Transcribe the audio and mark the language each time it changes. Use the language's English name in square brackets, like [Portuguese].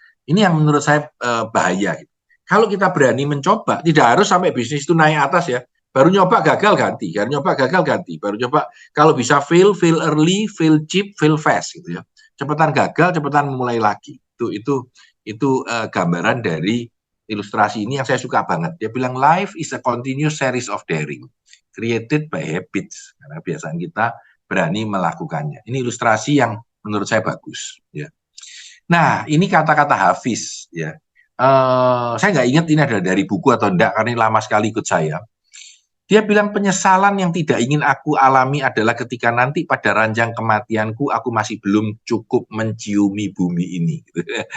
[Indonesian] Ini yang menurut saya bahaya. Kalau kita berani mencoba, tidak harus sampai bisnis itu naik atas ya. Baru nyoba gagal ganti, baru nyoba gagal ganti, baru nyoba kalau bisa [English] fail early, fail cheap, fail fast [Indonesian] gitu ya. Cepetan gagal, cepetan memulai lagi. Itu gambaran dari ilustrasi ini yang saya suka banget. Dia bilang [English] life is a continuous series of daring created by habits. [Indonesian] Karena biasanya kita berani melakukannya. Ini ilustrasi yang menurut saya bagus ya. Nah, ini kata-kata Hafiz ya. Saya nggak ingat ini ada dari buku atau enggak, karena ini lama sekali ikut saya. Dia bilang penyesalan yang tidak ingin aku alami adalah ketika nanti pada ranjang kematianku aku masih belum cukup menciumi bumi ini. Gitu.